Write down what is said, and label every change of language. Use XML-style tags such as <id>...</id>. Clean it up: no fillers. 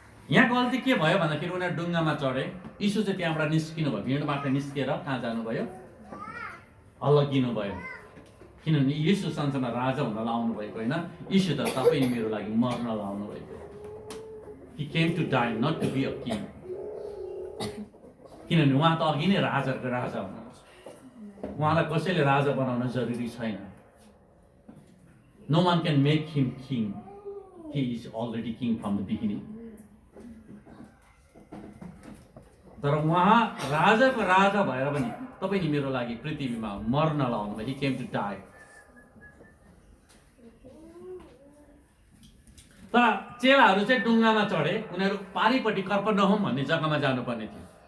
<ne>यहाँ गल्ती के भयो भन्दाखेरि उनीहरू डुङ्गामा चढे। यीशु चाहिँ त्यहाँबाट निस्किनु भयो, भिडबाट निस्केर कहाँ जानुभयो? अलगिनु भयो। किनभने यीशु संसारमा राजा हुन लाउनु भएको होइन, यीशु त तपाईँ मेरो लागि मर्न लाउनु भएको।</ne> <en>He came to die, not to be a king.</en> <ne>किनभने उहाँ त अघि नै राजाको राजा हुनुहुन्छ। उहाँलाई कसैले राजा बनाउन जरुरी छैन।</ne> <en>No one can make him king. He is already king from the beginning.</en> <ne>तर उहाँ राजाको राजा भएर पनि तपाईँ नि मेरो लागि पृथ्वीमा मर्न लाउनु भयो।</ne> <en>He came to die.</en> <ne>तर चेलाहरू चाहिँ डुङ्गामा चढे। उनीहरू पारिपट्टि कफरनहुम भन्ने जग्गामा जानुपर्ने थियो।</ne>